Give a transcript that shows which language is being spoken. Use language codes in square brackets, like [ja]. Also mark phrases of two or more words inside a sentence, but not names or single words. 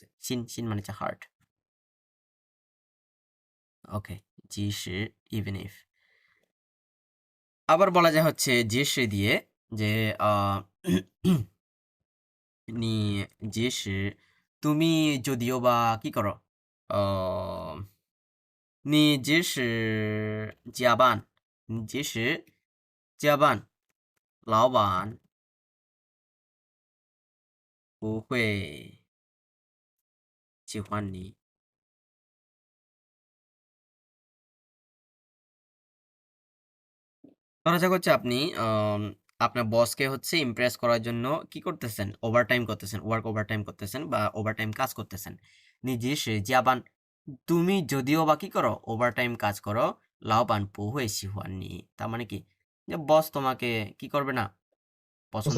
[bn] সিন, সিন মানে হচ্ছে হার্ট। ওকে, [en] 即使 even if। [bn] আবার বলা যায় হচ্ছে যে সে দিয়ে যে [zh] 你即使, [bn] তুমি যদিও বা কি করো, [zh] 你即使加班，你即使加班, 老板不会喜欢你。 [bn] ধরা যাক হচ্ছে আপনি আপনার বসকে হচ্ছে ইমপ্রেস করার জন্য কি করতেছেন, ওভারটাইম করতেছেন, ওভারটাইম করতেছেন বা ওভারটাইম কাজ করতেছেন। [zh] 你即使加班, [bn] তুমি যদিও বা কি করো ওভারটাইম কাজ করো, [zh] 老板不会喜欢你, [bn] তার মানে কি যে বস তোমাকে কি করবে না, পছন্দ